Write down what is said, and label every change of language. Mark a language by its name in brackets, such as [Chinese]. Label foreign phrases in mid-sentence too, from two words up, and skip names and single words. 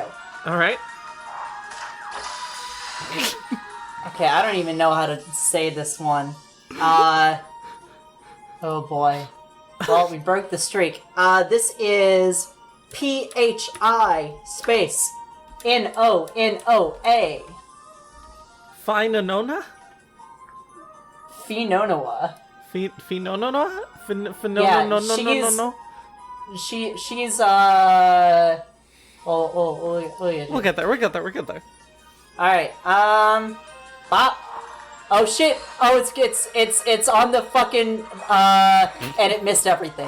[English] All right. Okay, I don't even know how to say this one. Oh boy. Well, we broke the streak. This is PHI space NONOA. Finonona? Finonoa. Finonona? Yeah, No. she's oh, yeah. We'll get there. All right. Oh shit! Oh, it's on the fucking and it missed everything.